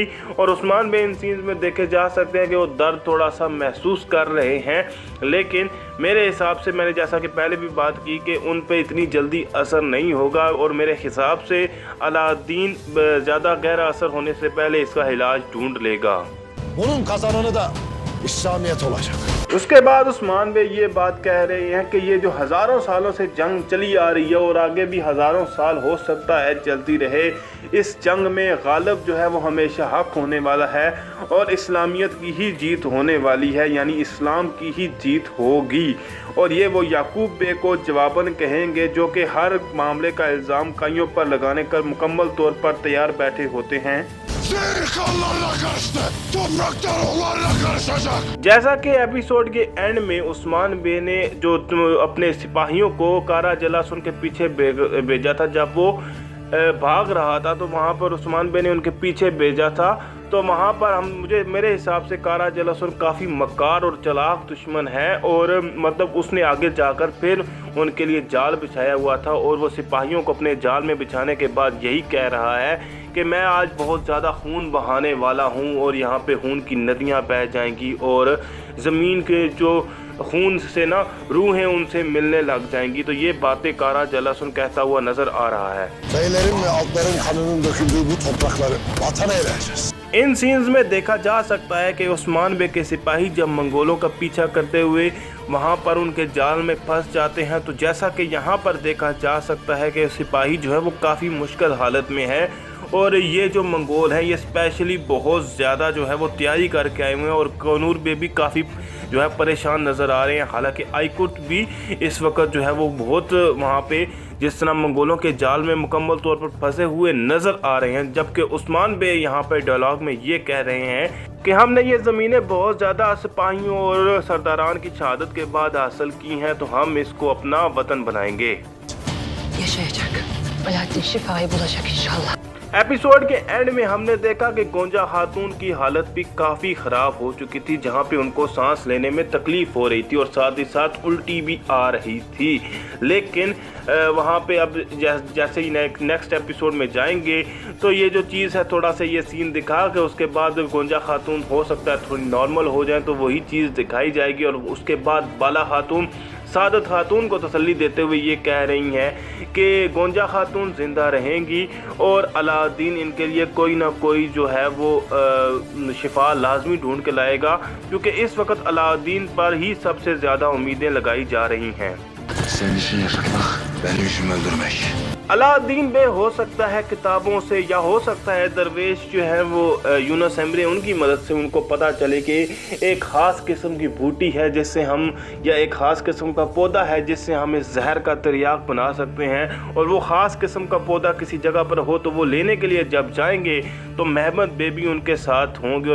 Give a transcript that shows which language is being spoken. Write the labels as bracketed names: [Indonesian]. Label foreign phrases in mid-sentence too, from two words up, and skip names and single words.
[Urdu] اور عثمان بے ان سینز میں دیکھے جا سکتے ہیں کہ وہ درد تھوڑا سا محسوس کر رہے ہیں، لیکن میرے حساب سے میں نے جیسا کہ پہلے بھی بات کی کہ ان پے اتنی جلدی اثر نہیں ہوگا، اور میرے حساب سے علاؤالدین زیادہ گہرا اثر ہونے سے پہلے اس کا علاج ڈھونڈ لے گا. [Turkish] Bunun kazananı da İslamiyet olacak. [Urdu] اس کے بعد عثمان بے یہ بات کہہ رہے ہیں کہ یہ جو ہزاروں سالوں سے جنگ چلی آ رہی ہے اور آگے بھی ہزاروں سال ہو سکتا ہے چلتی رہے، اس جنگ میں غالب جو ہے وہ ہمیشہ حق ہونے والا ہے اور اسلامیت کی ہی جیت ہونے والی ہے، یعنی اسلام کی ہی جیت ہوگی. اور یہ وہ یعقوب بے کو جواباً کہیں گے، جو کہ ہر معاملے کا الزام قائیوں پر لگانے کا مکمل طور پر تیار بیٹھے ہوتے ہیں. [Turkish] Zırhlarla karıştı, topraklar onlarla karışacak. [Urdu] جیسا کہ ایپیسوڈ کے اینڈ میں عثمان بے نے جو اپنے سپاہیوں کو قرہ جلاسن کے پیچھے بھیجا تھا، جب وہ بھاگ رہا تھا تو وہاں پر عثمان بے نے ان کے پیچھے بھیجا تھا. تو وہاں پر میرے حساب سے قرہ جلاسن کافی مکار اور چالاک دشمن ہے، اور مطلب اس نے آگے جا کر پھر ان کے لیے جال بچھایا ہوا تھا، اور وہ سپاہیوں کو اپنے جال میں بچھانے کے بعد یہی کہہ رہا ہے کہ میں آج بہت زیادہ خون بہانے والا ہوں اور یہاں پے خون کی ندیاں بہہ جائیں گی اور زمین کے جو خون سے نہ روحیں ان سے ملنے لگ جائیں گی. تو یہ باتیں قرہ جلاسن کہتا ہوا نظر آ رہا ہے. [Turkish] Beylerin ve altların kanının döküldüğü bu toprakları vatan eyleyeceğiz. [Urdu] ان سینز میں دیکھا جا سکتا ہے کہ عثمان بے کے سپاہی جب منگولوں کا پیچھا کرتے ہوئے وہاں پر ان کے جال میں پھنس جاتے ہیں، تو جیسا کہ یہاں پر دیکھا جا سکتا ہے کہ سپاہی جو ہے وہ کافی مشکل حالت میں ہے، اور یہ جو منگول ہیں یہ سپیشلی بہت زیادہ جو ہے وہ تیاری کر کے آئے ہوئے ہیں، اور کنور بے بھی کافی جو ہے پریشان نظر آ رہے ہیں. حالانکہ آئکوت بھی اس وقت جو ہے وہ بہت وہاں پے جس طرح منگولوں کے جال میں مکمل طور پر پھنسے ہوئے نظر آ رہے ہیں، جبکہ عثمان بے یہاں پر ڈائیلاگ میں یہ کہہ رہے ہیں کہ ہم نے یہ زمینیں بہت زیادہ سپاہیوں اور سرداران کی شہادت کے بعد حاصل کی ہیں، تو ہم اس کو اپنا وطن بنائیں گے. [Turkish] Yaşayacak. Alaaddin şifayı bulacak inşallah. [Urdu] ایپیسوڈ کے اینڈ میں ہم نے دیکھا کہ گونجا خاتون کی حالت بھی کافی خراب ہو چکی تھی، جہاں پے ان کو سانس لینے میں تکلیف ہو رہی تھی اور ساتھ ہی ساتھ الٹی بھی آ رہی تھی. لیکن وہاں پے اب جیسے ہی نیکسٹ ایپیسوڈ میں جائیں گے تو یہ جو چیز ہے تھوڑا سا یہ سین دکھا کے اس کے بعد گونجا خاتون ہو سکتا ہے تھوڑی نارمل ہو جائے، تو وہی چیز دکھائی جائے گی. اور اس کے بعد بالا خاتون سعادت خاتون کو تسلی دیتے ہوئے یہ کہہ رہی ہیں کہ گونجا خاتون زندہ رہیں گی اور علاؤالدین ان کے لیے کوئی نہ کوئی جو ہے وہ شفا لازمی ڈھونڈ کے لائے گا، کیونکہ اس وقت علاؤالدین پر ہی سب سے زیادہ امیدیں لگائی جا رہی ہیں. [Turkish] Senin için yaşatmak, benim için öldürmek. [Urdu] علاؤالدین بے ہو سکتا ہے کتابوں سے، یا ہو سکتا ہے درویش جو ہے وہ یونس ایمرے ان کی مدد سے ان کو پتا چلے کہ ایک خاص قسم کی بوٹی ہے جس سے ہم، یا ایک خاص قسم کا پودا ہے جس سے ہم اس زہر کا تریاق بنا سکتے ہیں. اور وہ خاص قسم کا پودا کسی جگہ پر ہو تو وہ لینے کے لیے جب جائیں گے تو محمد بے بھی ان کے ساتھ ہوں گے.